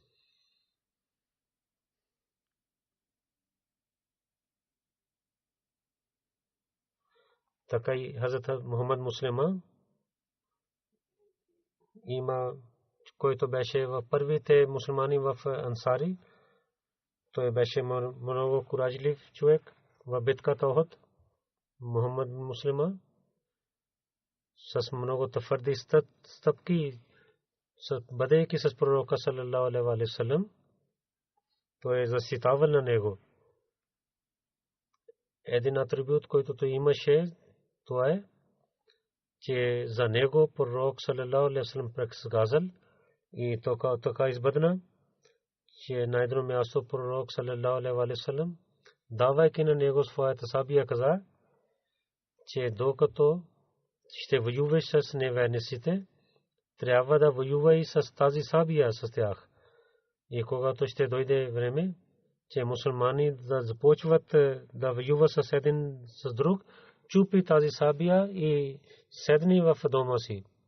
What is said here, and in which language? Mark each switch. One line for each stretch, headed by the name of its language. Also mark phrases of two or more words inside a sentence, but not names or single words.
Bulgarian: Така и Хазрат Мухаммад Муслима има, който беше в първите мусулмани в Ансари. Той беше много куражлив човек в битката Охот. Мухаммад Муслима с много твърди стъпки, бъдейки с пророка
Arabic: صلى الله عليه وسلم,
Bulgarian: той е защитавал на него. Един атрибут, който той имаше, това е, че за него пророк
Arabic: صلى الله عليه وسلم
Bulgarian: предсказал и така избъдна, че на едно място пророк
Arabic: صلى الله عليه وسلم,
Bulgarian: давайки на него своята сабия, каза, че докато ще воюваш с неверниците, трябва да воюва и с тази сабия с тях. И когато ще дойде време, че мусулмани да започват да воюва с един с друг, чупи тази сабия и седни в дома си.